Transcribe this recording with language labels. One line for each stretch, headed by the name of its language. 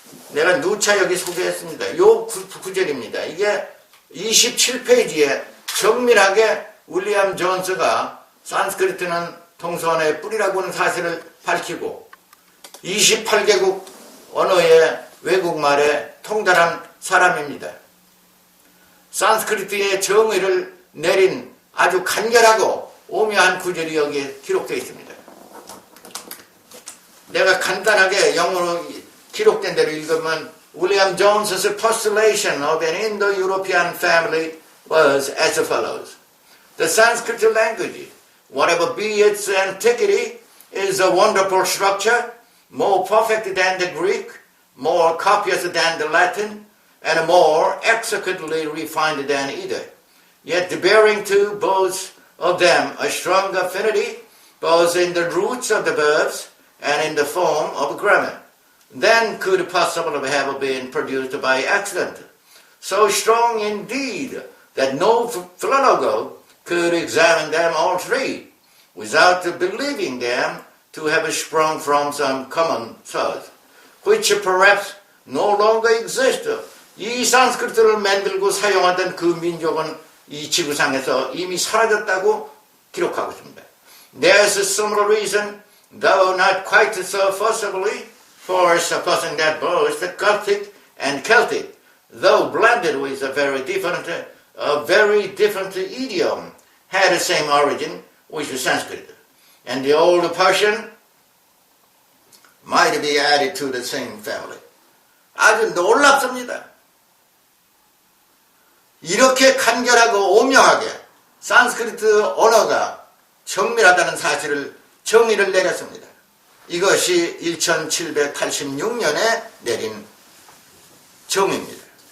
Korean: 내가 누차 여기 소개했습니다. 요 구절입니다. 이게 27페이지에 정밀하게 윌리엄 존스가 산스크리트는 동서원의 뿌리라고 하는 사실을 밝히고 28개국 언어의 외국말에 통달한 사람입니다. 산스크리트의 정의를 내린 아주 간결하고 오묘한 구절이 여기에 기록되어 있습니다. 내가 간단하게 영어로 기록된 대로 읽으면
English: William Jones's postulation of an Indo-European family was as follows. The Sanskrit language, whatever be its antiquity, is a wonderful structure, more perfect than the Greek, more copious than the Latin, and more exquisitely refined than either. Yet bearing to both of them a strong affinity, both in the roots of the verbs and in the form of grammar, than could possibly have been produced by accident. So strong indeed that no philologo could examine them all three without believing them to have sprung from some common source, which perhaps no longer exists.
Korean: 이 산스크리트를 만들고 사용하던 그 민족은 이 지구상에서 이미 사라졌다고 기록하고 있습니다.
English: There's some reason, though not quite so forcibly, for supposing that both the Gothic and Celtic, though blended with a very different idiom, had the same origin with Sanskrit. And the old Persian might be added to the same family.
Korean: 아주 놀랍습니다. 이렇게 간결하고 오묘하게 산스크리트 언어가 정밀하다는 사실을 정의를 내렸습니다. 이것이 1786년에 내린 정의입니다.